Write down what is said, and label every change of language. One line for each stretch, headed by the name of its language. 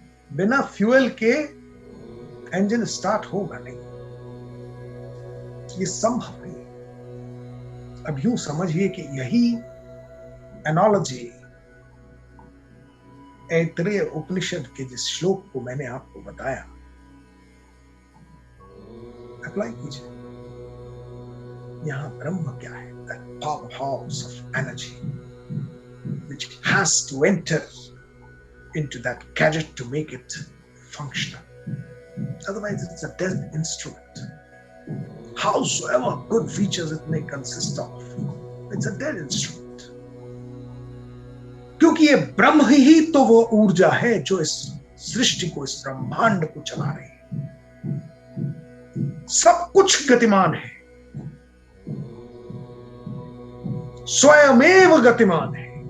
Hindi: बिना फ्यूल के engine start होगा नहीं, ये संभव नहीं। अब यूं समझिए कि यही एनालॉजी ऐतरेय उपनिषद के जिस श्लोक को मैंने आपको बताया, अप्लाई कीजिए। यहां ब्रह्म क्या है?
English: That powerhouse of energy which has to enter into that gadget to make it functional. Otherwise, it's a dead instrument. Howsoever good features it may consist of, it's a dead instrument.
Hindi: क्योंकि ये ब्रह्म ही तो वो ऊर्जा है जो इस सृष्टि को, इस ब्रह्मांड को चला रही है। सब कुछ गतिमान है, स्वयमेव गतिमान है।